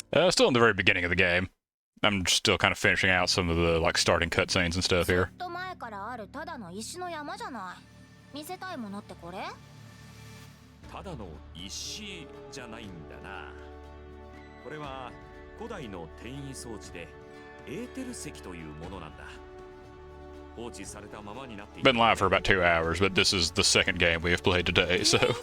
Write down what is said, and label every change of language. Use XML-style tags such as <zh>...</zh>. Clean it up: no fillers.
<en>Still in the very beginning of the game. I'm still kind of finishing out some of the, like, starting cutscenes and stuff here.</en> <ja>ただの石の山じゃない。見せたいものってこれ？ただの石じゃないんだな。これは古代の転移装置でエーテル石というものなんだ。放置されたままになっている。</ja> <en>Been live for about 2 hours, but this is the second game we have played today, so.</en>